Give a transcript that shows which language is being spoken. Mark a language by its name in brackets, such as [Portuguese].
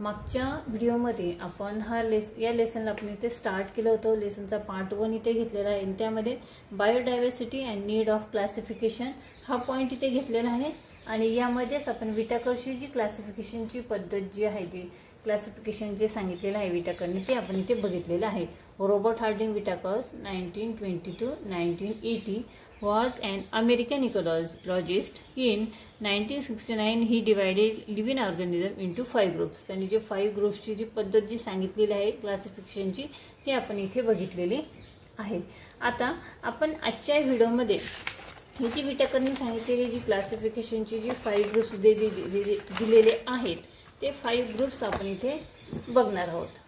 [Marathi] मागच्या व्हिडिओमध्ये आपण या लेसनला आपण इथे स्टार्ट केलं होतं। लेसनचा पार्ट 1 इथे घेतलेला आहे। त्यामध्ये [English] biodiversity and need of classification [Marathi] हा पॉइंट इथे घेतलेला आहे आणि यामध्येच आपण विटाकरची जी क्लासिफिकेशनची पद्धत जी आहे ती क्लासिफिकेशन जे सांगितलेलं आहे विटाकरने ते आपण इथे बघितलेलं आहे। [English] Robert Harding Whittaker's 1920 to 1980 was an American ecologist. In 1969 he divided living organism into 5 groups. [Marathi] त्यांनी जे 5 ग्रुप्सची जी पद्धत जी सांगितलेली आहे क्लासिफिकेशनची ती आपण इथे बघितलेली आहे। आता आपण आजच्या व्हिडिओमध्ये ही जी विटाकरने सांगितलेली जी क्लासिफिकेशनची जी 5 ग्रुप्स दिलेले आहेत ते 5 ग्रुप्स आपण इथे बघणार आहोत।